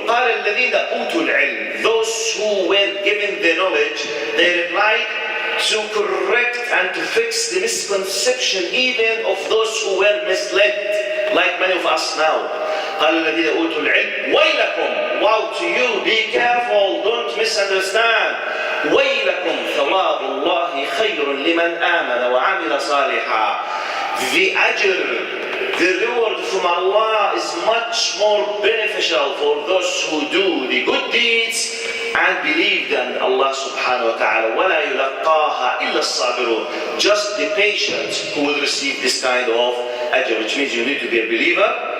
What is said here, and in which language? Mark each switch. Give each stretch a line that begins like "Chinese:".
Arabic: قال الذين أوتوا العلم,
English: those who were given the knowledge, they replied to correct and to fix the misconception even of those who were misled, like many of us now.
Arabic: قال الذين أوتوا العلم ويلكم,
English: woe to you, be careful, don't misunderstand.
Arabic: ويلكم ثواب الله خير لمن آمن وعمل صالحا.
English: the ajr, the reward from Allah is much more beneficial for those who do the good deeds and believe in Allah subhanahu wa ta'ala.
Arabic: وَلَا يُلَقَّاهَا إِلَّا الصَّابِرُونَ.
English: Just the patient who will receive this kind of ajr, which means you need to be a believer.